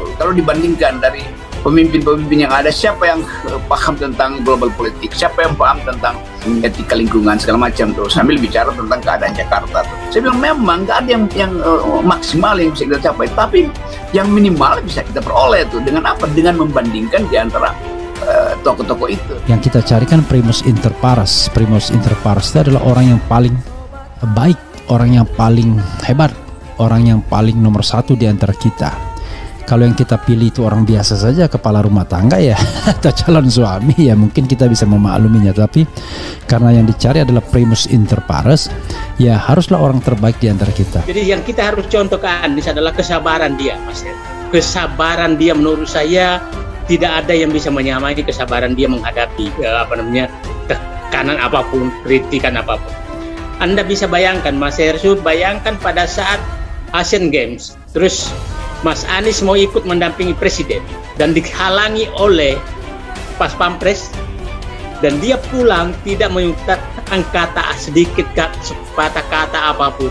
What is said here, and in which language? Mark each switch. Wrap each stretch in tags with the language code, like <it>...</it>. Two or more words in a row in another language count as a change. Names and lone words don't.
<id>Kalau dibandingkan dari pemimpin-pemimpin yang ada, siapa yang paham tentang global politik, siapa yang paham tentang etika lingkungan segala macam tuh, sambil bicara tentang keadaan Jakarta tuh. Saya bilang memang nggak ada yang maksimal yang bisa kita capai, tapi yang minimal bisa kita peroleh tuh dengan apa? Dengan membandingkan di antara tokoh-tokoh itu.</id> <la>Yang kita carikan primus inter pares. Primus inter pares</la> <id>itu adalah orang yang paling baik, orang yang paling hebat, orang yang paling nomor satu di antara kita. Kalau yang kita pilih itu orang biasa saja, kepala rumah tangga ya, atau calon suami ya, mungkin kita bisa memakluminya.</id> <la>Tapi karena yang dicari adalah primus inter pares,</la> <id>ya haruslah orang terbaik di antara kita. Jadi yang kita harus contoh ke Anies adalah kesabaran dia, Mas. Kesabaran dia menurut saya tidak ada yang bisa menyamai kesabaran dia menghadapi tekanan apapun, kritikan apapun. Anda bisa bayangkan, Mas Hersu, bayangkan pada saat Asian Games, terus Mas Anies mau ikut mendampingi presiden dan dihalangi oleh Pas Pampres, dan dia pulang tidak mengucapkan kata sedikit sepatah kata apapun.</id>